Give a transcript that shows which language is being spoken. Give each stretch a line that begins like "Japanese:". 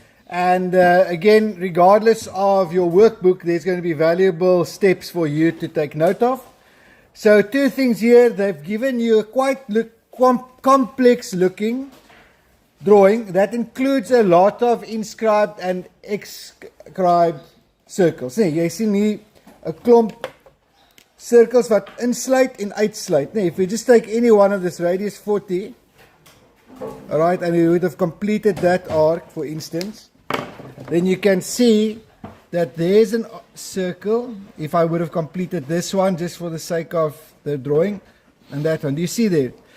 English: And again, regardless of your workbook, there's going to be valuable steps for you to take note of. So two things here, they've given you a quite complex looking drawing that includes a lot of inscribed and exscribed circles.
Afrikaans: Nee, jy sien hier 'n klomp circles wat insluit en uitsluit.
English: Nee, if we just take any one of this radius 40, alright, and you would have completed that arc, for instance, then you can see that there's a circle, if I would have completed this one just for the sake of the drawing, and that one. Do you see there?